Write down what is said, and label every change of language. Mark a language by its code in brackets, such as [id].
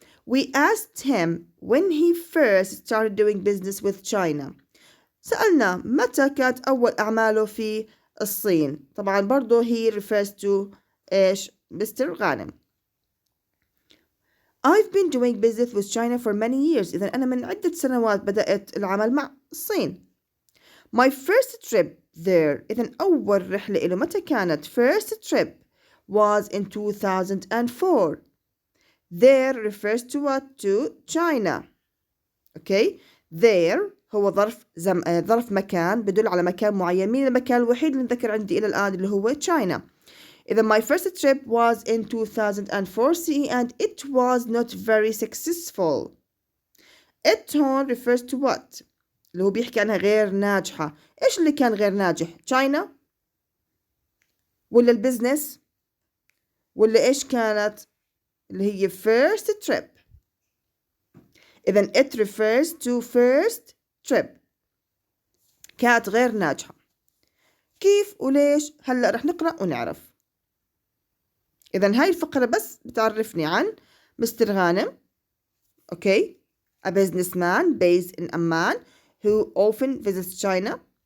[en] We asked him when he first started doing business with China. [ar] سألنا متى كانت أول أعماله في الصين. طبعا برضو [en] he refers to [ar] إيش؟ مستر غانم. [en] I've been doing business with China for many years. [ar] إذا أنا من عدة سنوات بدأت العمل مع الصين. [en] My first trip there. [ar] إذا أول رحلة إله متى كانت؟ [en] first trip was in 2004. There refers to what? To China. Okay. [ar] There هو ظرف مكان بدل على مكان معين. مين المكان الوحيد اللي نذكر عندي إلى الآن اللي هو China. [en] إذا my first trip was in 2004 CE and it was not very successful. It refers to what? [ar] اللي هو بيحكي عنها غير ناجحة. إيش اللي كان غير ناجح؟ China ولا البزنس ولا إيش كانت؟ اللي هي [en] first trip. إذن it refers to first trip. [ar] كانت غير ناجحة. كيف وليش؟ هلأ رح نقرأ ونعرف. إذن هاي الفقرة بس بتعرفني عن مستر غانم. [en] Okay, a businessman based in Amman who often visits China.